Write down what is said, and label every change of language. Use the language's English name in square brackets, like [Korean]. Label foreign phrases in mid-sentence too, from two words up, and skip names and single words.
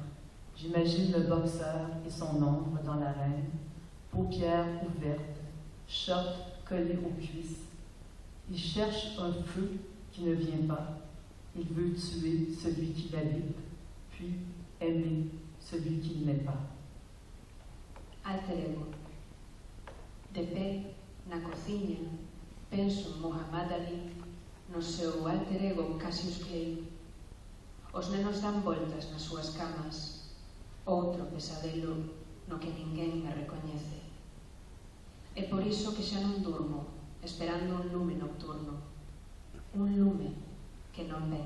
[French] J'imagine le boxeur et son ombre dans l'arène, paupières ouvertes, short collé aux cuisses. Il cherche un feu qui ne vient pas. Il veut tuer celui qui l'habite, puis aimer celui qui ne l'est pas. [Galician] Alter ego. De pé na cociña, penso en Muhammad Ali, no seu alter ego Cassius Clay. Os nenos dan voltas nas súas camas, outro pesadelo no que ninguén me recoñece. É por iso que xa non durmo, esperando un lume nocturno, un lume que non ven.